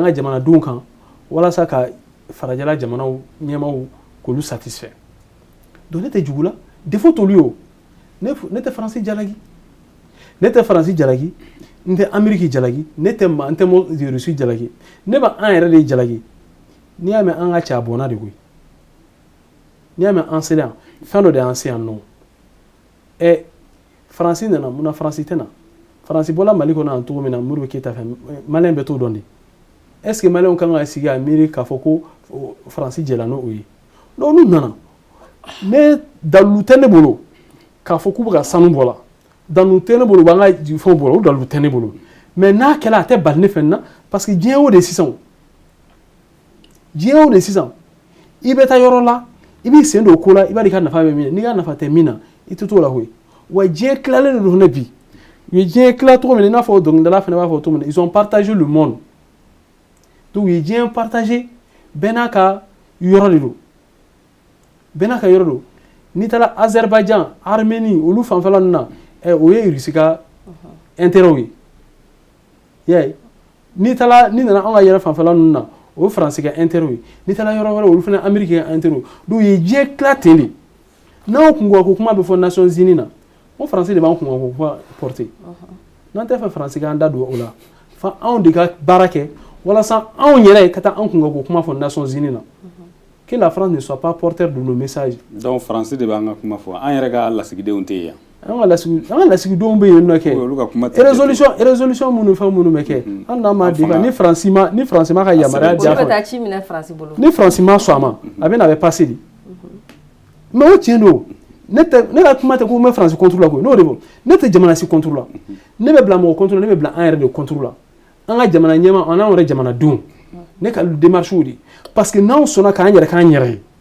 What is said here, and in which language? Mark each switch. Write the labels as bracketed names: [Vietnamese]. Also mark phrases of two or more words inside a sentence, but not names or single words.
[Bambara] ka jamanadenw kan walasa ka farajɛla jamanaw ɲɛmaw k'olu satisfait donc ne tɛ jugu la défaut t'olu ye o ne tɛ faransi jalaki ne tɛ faransi jalaki n tɛ ameriki jalaki n tɛ rusi jalaki ne bɛ an yɛrɛ de jalaki n'i y'a mɛn an ka cɛ a bɔnna de koyi n'i y'a mɛn an selen yan fɛn dɔ de y'an se yan nɔ faransi nana munna faransi tɛ na faransi bɔla mali kɔnɔ yan cogo min na Modibo Keyita fɛ maliyɛn bɛ t'o dɔn de [French] est ce que [Bambara] maliyɛnw kan ka sigi a miiri k'a fɔ ko faransi jɛla n'o ye donc n'u nana ne dalilu tɛ ne bolo k'a fɔ k'u bɛ ka sanu bɔ la dalilu tɛ ne bolo u b'an ka fɛnw bɔ la o dalilu tɛ ne bolo mais n'a kɛla a tɛ bali ne fɛ nin na [French] parce que [Bambara] diɲɛ o de sisan diɲɛ o de sisan i bɛ taa yɔrɔ la i b'i sen don o ko la i b'a dɔn i ka nafa bɛ min na n'i ka nafa tɛ min na i tɛ t'o la koyi wa diɲɛ tilalen de don ne bi u ye diɲɛ tila cogo min na i n'a fɔ dɔnkilidala fana b'a fɔ cogo min na [French] ils ont partagé le monde [Bambara] donc u ye diɲɛ partagé bɛɛ n'a ka yɔrɔ de don bɛɛ n'a ka yɔrɔ don n'i taara Azerbaïdjan Arménie olu fanfɛla ninnu na o ye Rusi ka intérêt ye i y'a ye n'i nana anw ka yɛrɛ fanfɛla ninnu na o ye Faransi ka intérêt ye n'i taara yɔrɔ wɛrɛ olu fana Amérique ka intérêt donc u ye diɲɛ tila ten de n'anw kunko kuma bɛ fɔ Nations Unies na o Faransi de b'an kunko kuma porter n'an tɛ fɛ Faransi k'an da don o la fa anw de ka baara kɛ walasa anw yɛrɛ ka taa an kunko kuma fɔ Nations Unies na [French] que la France ne soit pas porteur de nos messages. [Bambara] Donc Faransi de b'an ka kuma fɔ an yɛrɛ ka lasigidenw tɛ yan. An ka lasigidenw bɛ yen nɔ kɛ résolution minnu fɛn minnu bɛ kɛ an n'an ma débat ni Faransi ma ka yamaruya di a fɔ ni Faransi ma sɔn a ma a bɛ na a bɛ passer de mais o tiɲɛ don ne ka kuma tɛ ko n bɛ Faransi contre la koyi n'o de fɔ ne tɛ jamana si contre la ne bɛ bila mɔgɔ contre la ne bɛ bila an yɛrɛ de contre la an ka jamana ɲɛmaa an n'an yɛrɛ jamanadenw ne ka démarche de [French] parce que [Bambara] n'anw sɔnna k'an yɛrɛ k'an yɛrɛ ye